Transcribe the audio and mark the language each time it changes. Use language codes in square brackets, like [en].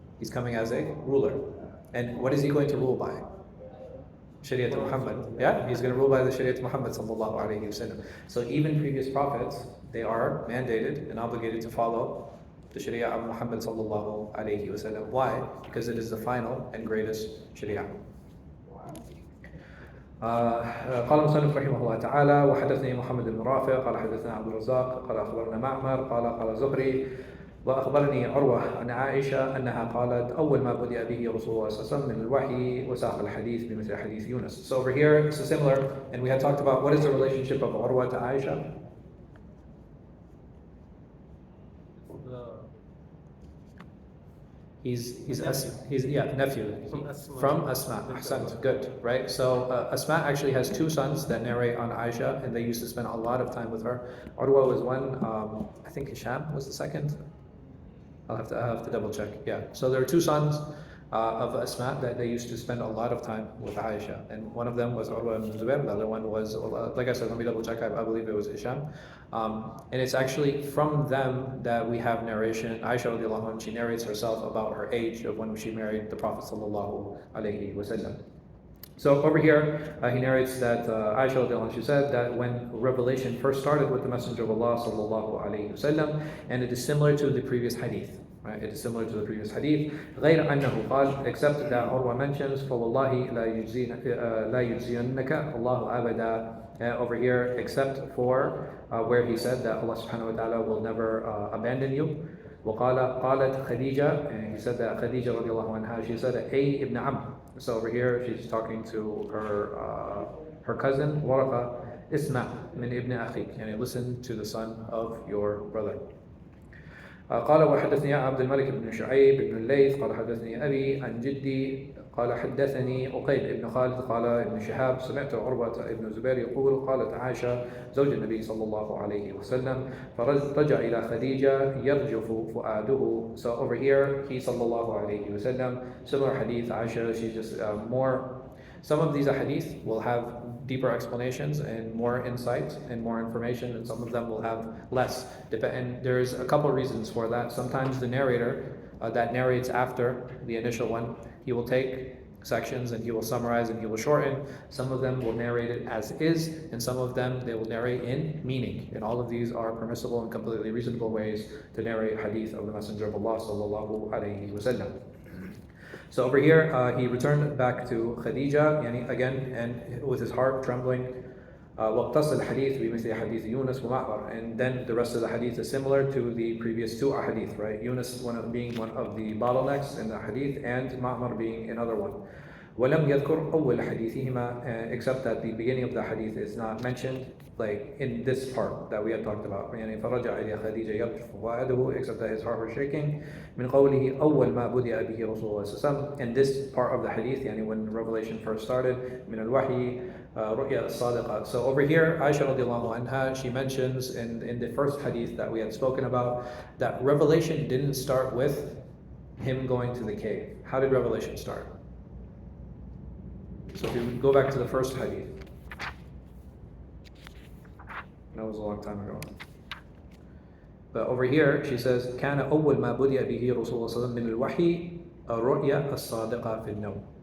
[en] He's coming as a ruler. And what is he going to rule by? Shariat Muhammad. Yeah, he's going to rule by the Shariat Muhammad sallallahu alayhi wasallam. So even previous prophets, they are mandated and obligated to follow the Sharia of Muhammad sallallahu alayhi wasallam. Why? Because it is the final and greatest Sharia. [ar] قال المصنف رحمه الله تعالى وحدثني محمد بن رافع قال حدثنا عبد الرزاق قال أخبرنا معمر قال زهري وأخبرني عروة عن عائشة أنها قالت أول ما بدأ به رسول الله صلى الله عليه وسلم من الوحي وساق الحديث بمثل حديث يونس. [en] So over here it's similar, and we had talked about what is the relationship of Urwa to Aisha. He's nephew from Asma. Ahsant, good, right? So Asma actually has two sons that narrate on Aisha, and they used to spend a lot of time with her. Urwa was one. I think Hisham was the second. I'll have to double check. Yeah. So there are two sons of Asma that they used to spend a lot of time with Aisha, and one of them was Urwa ibn Zubair. The other one was, like I said, let me double check. I believe it was Hisham. And it's actually from them that we have narration. Aisha radiallahu anha, she narrates herself about her age of when she married the Prophet sallallahu alaihi wasallam. So over here, he narrates that Aisha radiallahu anha, she said that when revelation first started with the Messenger of Allah sallallahu alaihi wasallam, and it is similar to the previous hadith. Right? It is similar to the previous hadith. [ar] غير أنه قال, [en] except that Urwa mentions, [ar] فوالله لا يجزينك الله أبدا. [en] Over here, except for where he said that Allah subhanahu wa ta'ala will never abandon you. [ar] قالت خديجة, [en] and he said that Khadija radiallahu anha, she said [ar] أي ابن عم. [en] So over here, she's talking to her cousin Waraqa, [ar] اسمع من ابن أخيك, [en] and listen to the son of your brother. [ar] قال وحدثني عبد الملك بن شعيب بن الليث قال حدثني أبي عن جدي قال حدثني عقيل بن خالد قال ابن شهاب سمعت عروة بن الزبير يقول قالت عائشة زوج النبي صلى الله عليه وسلم فرجع إلى خديجة يرجف فؤاده. [en] So over here, he صلى الله عليه وسلم, similar hadith, Aisha, she's just more. Some of these hadith will have deeper explanations and more insight and more information, and some of them will have less. And there's a couple reasons for that. Sometimes the narrator that narrates after the initial one, he will take sections and he will summarize and he will shorten. Some of them will narrate it as is, and some of them they will narrate in meaning. And all of these are permissible and completely reasonable ways to narrate hadith of the Messenger of Allah sallallahu alaihi wasallam. So over here, he returned back to Khadija, again, and with his heart trembling. [ar] وَاقْتَصَ الْحَدِيث بِمِثْلِ حَدِيثِ يُونس وَمَعْمَرَ. [en] And then the rest of the hadith is similar to the previous two hadith, right? Yunus being one of the bottlenecks in the hadith, and Ma'mar being another one. [ar] وَلَمْ يَذْكُرْ أَوَّلَ حَدِيثِهِمَا, [en] except that the beginning of the hadith is not mentioned, like in this part that we had talked about. [ar] يعني فرجع إلى خديجة يرجف فؤاده, [en] except that his heart was shaking. [ar] من قوله أول ما بدأ به رسول الله صلى الله عليه وسلم. [en] In this part of the hadith, يعني when revelation first started, [ar] من الوحي رؤيا الصادقة. [en] So over here, Aisha radiallahu anha, she mentions in the first hadith that we had spoken about, that revelation didn't start with him going to the cave. How did revelation start? So if you go back to the first hadith, that was a long time ago. [ar] But over here, she says, كان أول ما بدأ به رسول الله صلى الله عليه وسلم من الوحي الرؤيا الصادقة في النوم.